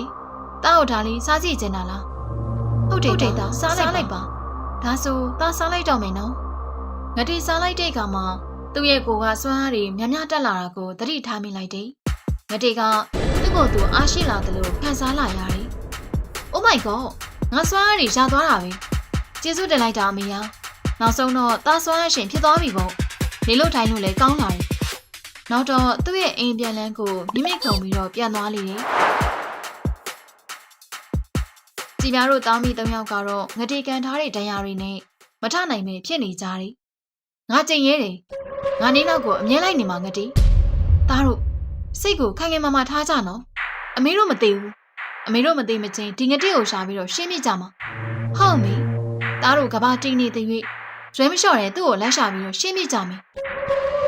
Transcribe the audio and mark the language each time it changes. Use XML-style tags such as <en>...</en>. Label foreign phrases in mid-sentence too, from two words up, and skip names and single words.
<my>တားဟုတ်တာလေးစားကြည့်ကျင်တာလားဟုတ်တယ်တာစားလိုက်ပါဒါဆိုတားစားလိုက်တော့မယ်နော်ငတိစားလိုက်တဲ့အခါမှာသူ့ရဲ့ကိုယ်ကစွမ်းအားတွေများများတက်လာတာကိုသတိထားမိလိုက်တယ်ငတိကသူ့ကိုယ်သူအားရှိလာတယ်လို့ခံစားလာရတယ်</my> <en>Oh my god</en> <my>ငါစွမ်းအားတွေရသွားတာပဲကျေးဇူးတင်လိုက်တာအမေယာနောက်ဆုံးတော့တားစွမ်းအားရှင်ဖြစ်သွားပြီပေါ့နေလို့ထိုင်လို့လည်းကောင်းလာတယ်နောက်တော့သူ့ရဲ့အိမ်ပြန်လန်းကိုမိမိခုံပြီးတော့ပြန်သွားလေတယ်။ ကြည်ပြားတို့သားမိ၃ယောက်ကတော့ငတိကန်ထားတဲ့ဒဏ်ရာတွေနဲ့မထနိုင်ပဲဖြစ်နေကြတယ်။ငါကြင်ရဲတယ်။ငါနေနောက်ကိုအမြဲလိုက်နေမှာငတိ။သားတို့စိတ်ကိုခိုင်ခိုင်မာမာထားကြနော်။အမေတို့မသေးဘူး။အမေတို့မသေးမချင်းဒီငတိကိုရှာပြီးတော့ရှင်းပြကြမှာ။ဟုတ်မေ။သားတို့ကဘာတင်းနေတဲ့၍ရွဲမလျှော့တဲ့သူ့ကိုလက်ရှာပြီးတော့ရှင်းပြကြမယ်။</my>